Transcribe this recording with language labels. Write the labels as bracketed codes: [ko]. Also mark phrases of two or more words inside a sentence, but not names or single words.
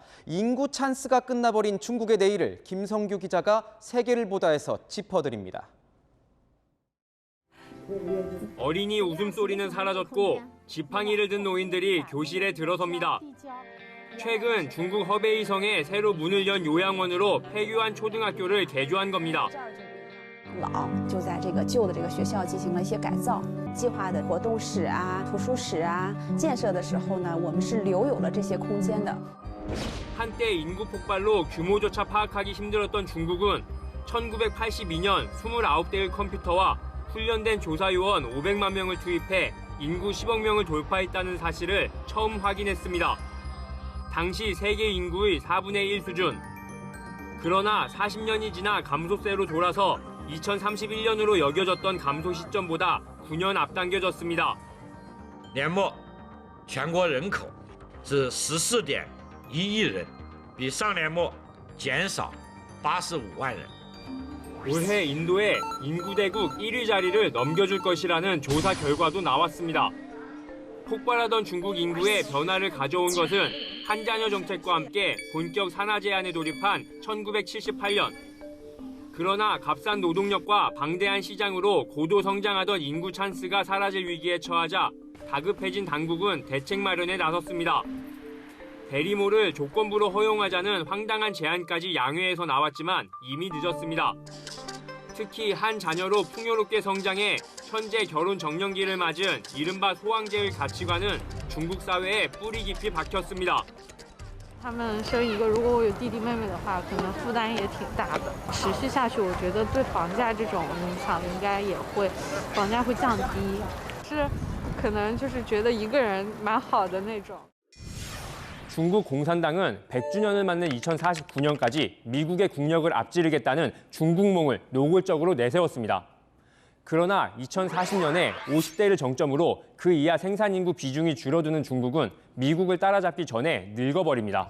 [ko] 인구 찬스가 끝나버린 중국의 내일을 김성규 기자가 세계를 보다에서 짚어드립니다. 어린이 웃음소리는 사라졌고 지팡이를 든 노인들이 교실에 들어섭니다. 최근 중국 허베이성에 새로 문을 연 요양원으로 폐교한 초등학교를 개조한 겁니다. [zh] 老就在这个旧的这个学校进行了一些改造，计划的活动室啊、图书室啊建设的时候呢，我们是留有了这些空间的。 [ko] 한때 인구 폭발로 규모조차 파악하기 힘들었던 중국은 1982년 29대의 컴퓨터와 훈련된 조사요원 500만 명을 투입해 인구 10억 명을 돌파했다는 사실을 처음 확인했습니다. 당시 세계 인구의 4분의 1 수준. 그러나 40년이 지나 감소세로 돌아서 2031년으로 여겨졌던 감소 시점보다 9년 앞당겨졌습니다. [zh] 年末全国人口是14.1亿人，比上年末减少85万人。 [ko] 올해 인도에 인구대국 1위 자리를 넘겨줄 것이라는 조사 결과도 나왔습니다. 폭발하던 중국 인구에 변화를 가져온 것은 한자녀 정책과 함께 본격 산하 제한에 돌입한 1978년. 그러나 값싼 노동력과 방대한 시장으로 고도 성장하던 인구 찬스가 사라질 위기에 처하자 다급해진 당국은 대책 마련에 나섰습니다. 대리모를 조건부로 허용하자는 황당한 제안까지 양회에서 나왔지만 이미 늦었습니다. 특히 한 자녀로 풍요롭게 성장해 현재 결혼 정년기를 맞은 이른바 소왕제의 가치관은 중국 사회에 뿌리 깊이 박혔습니다. [zh] 他们生一个，如果我有弟弟妹妹的话，可能负担也挺大的。持续下去，我觉得对房价这种影响应该也会，房价会降低。是，可能就是觉得一个人蛮好的那种。 [ko] 중국 공산당은 100주년을 맞는 2049년까지 미국의 국력을 앞지르겠다는 중국몽을 노골적으로 내세웠습니다. 그러나 2040년에 50대를 정점으로 그 이하 생산 인구 비중이 줄어드는 중국은 미국을 따라잡기 전에 늙어버립니다.